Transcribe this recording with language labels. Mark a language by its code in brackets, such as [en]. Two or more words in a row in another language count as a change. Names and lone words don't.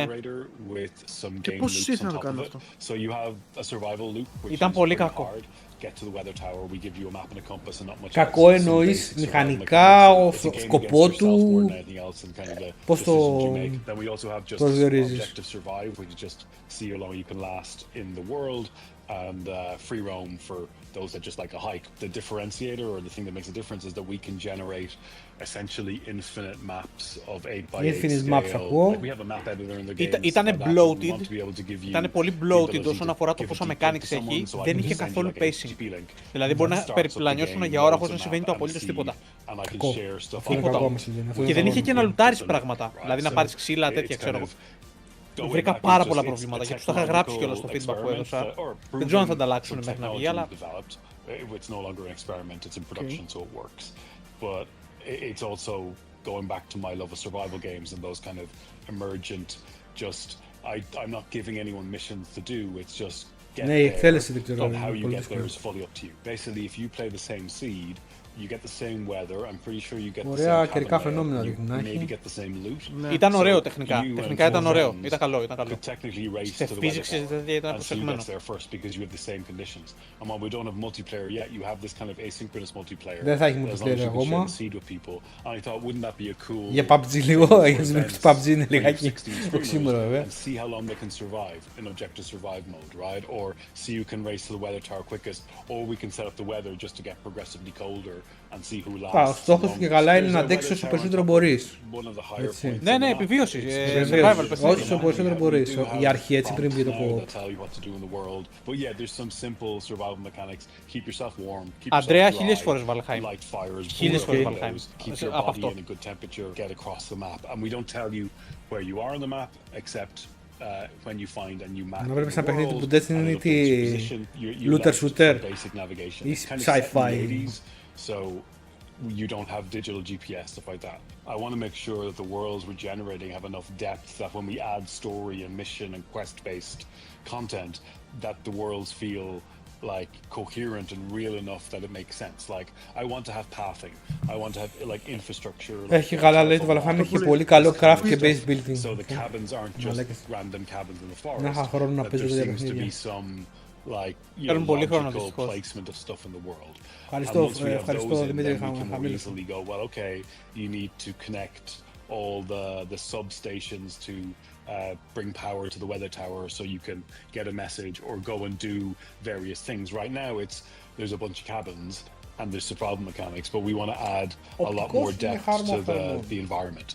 [el] Και πώς ήρθε να το κάνω αυτό. Ήταν πολύ κακό. Κακό εννοείς μηχανικά, ο σκοπό του, πώς το προσδιορίζεις. [en] And free roam for those that just like a hike. The differentiator or the thing that makes a difference is that we can generate essentially infinite maps of 8x8 Infinite scale. [el] maps ακούω. [en] Like we have a map editor in the game. [el] Ήτανε bloated. Ήτανε πολύ bloated όσον αφορά το πόσα mechanics έχει. Δεν είχε καθόλου pacing. Δηλαδή μπορεί να περιπλανιώσουν για ώρα χωρίς να συμβαίνει το απολύτως τίποτα. Τίποτα. Και δεν είχε και να λουτάρεις πράγματα. Δηλαδή να πάρεις ξύλα, τέτοια ξέρω εγώ. Βρήκα πάρα πολλά προβλήματα και τους τα είχα γράψει κιόλας στο feedback που έδωσα. Δεν ξέρω αν θα τα αλλάξουν μέχρι να βγει, αλλά... [en] Going back to my love of survival games and those kind of emergent, just I'm not giving anyone missions to do. It's just get [el] Ναι, η εκτέλεση δεν [en] there. [el] ξέρω. [en] And how you [el] πολύ [en] get there [el] δύσκολο. [en] is fully up to you. Basically, if you play the same seed, you get the same weather. I'm pretty sure you get the [el] Ωραία [en] same [el] καιρικά [en] cabin [el] φαινόμενα [en] layout. [el] δείχνει να [en] You maybe [el] έχει. [en] get the same loot. [el] Ναι. Ήταν ωραίο [en] So [el] τεχνικά. [en] you and [el] Τεχνικά ήταν [en] your [el] ωραίο. [en] friends [el] Ήταν καλό. Ήταν καλό. [en] could technically race [el] Σε [en] to the [el] physics [en] weather tower [el] ήταν [en] and see who [el] προσεγμένο. [en] gets there first because you have the same conditions. And while we don't have multiplayer yet, you have this kind of asynchronous multiplayer. [el] Δεν θα έχει [en] as long as [el] multiplayer [en] you can share [el] ακόμα. [en] the seed with people. And I thought, wouldn't that be a cool [el] Για PUBG λίγο, [en] thing [el] για [en] for [el] να [en] events [el] PUBG είναι [en] where you have [el] λιγάκι [en] 16 [el] οξύμορο βέβαια. [en] and see how long they can survive in objective survive mode, right? Or see who can race to the weather tower quickest, or we can set up the weather just to get progressively colder and see who lasts. [el] Ο στόχος και καλά είναι [en] There's [el] να [en] a [el] αντέξεις [en] weather [el] όσο [en] tower [el] περισσότερο [en] on top of [el] μπορείς. [en] one of the higher [el] Έτσι. [en] points [el] Ναι, [en] on [el] ναι, [en] the map. [el] επιβίωση. [en] It's [el] Survival, Όσο παιχνίδι. περισσότερο μπορείς. Η αρχή έτσι πριν βγει το [en] Now [el] co-op. [en] that tell you what to do in the world. But yeah, there's some simple survival mechanics. Keep yourself warm. Keep [el] Αντρέα, [en] yourself dry, [el] 1000 φορές Valheim. [en] light fires, [el] 1000 φορές [en] burn [el] Valheim. [en] windows, keep your [el] Από [en] body [el] αυτό. [en] in a good temperature, get across the map. And we don't tell you where you are on the map, except when you find a new map. [el] Να [en] in [el] βλέπεις [en] the [el] ένα παιχνίδι [en] world, [el] του Destiny [en] and [el] είναι [en] it'll [el] τι [en] fix your position. You're [el] looter [en] left [el] shooter [en] for basic navigation. [el] ή [en] It's kind of set in the [el] sci-fi. [en] 80s, so you don't have digital GPS, stuff like that. I want to make sure that the worlds we're generating have enough depth that when we add story and mission and quest-based content, that the worlds feel like coherent and real enough that it makes sense. Like, I want to have pathing. I want to have like infrastructure. Like, [el] Έχει καλά, λέει το Valheim έχει πολύ καλό craft και [en] base building. So the cabins aren't just random cabins in the forest. [el] Να είχα χρόνο να [en] That [el] παίζω [en] there [el] τέτοια [en] seems to be [el] παιχνίδια. [en] some like [el] Θέλουν πολύ χρόνο, [en] logical [el] δυστυχώς. [en] placement of stuff in the world. [el] Ευχαριστώ, [en] And once we have [el] ευχαριστώ, [en] those in, [el] Δημήτρη, [en] then we can more [el] χαμήλωσε. [en] easily go, well, okay, you need to connect all the substations to bring power to the weather tower so you can get a message or go and do various things. Right now, there's a bunch of cabins and there's survival mechanics, but we want to add a lot more depth to the environment.